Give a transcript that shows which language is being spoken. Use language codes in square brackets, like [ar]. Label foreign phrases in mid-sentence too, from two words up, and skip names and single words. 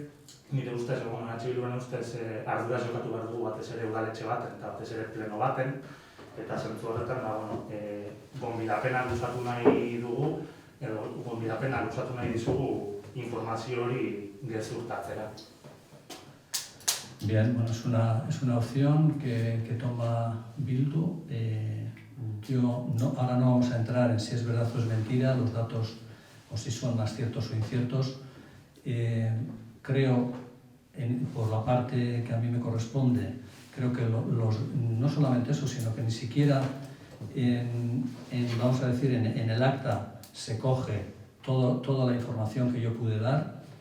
[eu] Nire ustez, EH Bilduren ustez, arduraz jokatu behar dugu batez ere udaletxe baten eta batez ere pleno baten, eta zentzu horretan, gonbidapena luzatu nahi dugu, edo gonbidapena luzatu nahi dizugu informazio hori gezurtatzera. [es] Bien, bueno, es una opción que toma Bildu. Ahora no vamos a entrar en si es verdad o es mentira, los datos, o si son más ciertos o inciertos. Creo, por la parte que a mí me corresponde, creo que no solamente eso, sino que ni siquiera vamos a decir, en el acta se coge toda la información que yo pude dar.